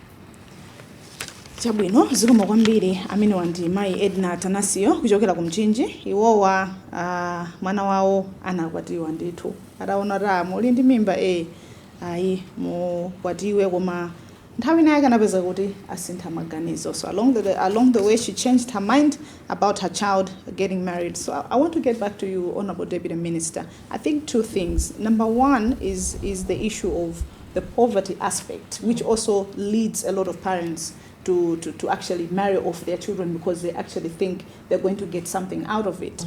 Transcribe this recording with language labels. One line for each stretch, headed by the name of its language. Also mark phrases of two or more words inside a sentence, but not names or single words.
Nyanja: Chabwino zikomo kwambiri amene wandi mayi Edna Tanazio kuchokera ku Mchinji. Iwowa mwana wawo anakwatiwa ndithu ataona ra muli ndi mimba ayi mukwatiwe koma nthawi naye kanapeza kuti asintha maganizo.
English: So along the way she changed her mind about her child getting married. So I want to get back to you, Honorable Deputy Minister. I think two things. Number one is the issue of the poverty aspect, which also leads a lot of parents to actually marry off their children because they actually think they're going to get something out of it.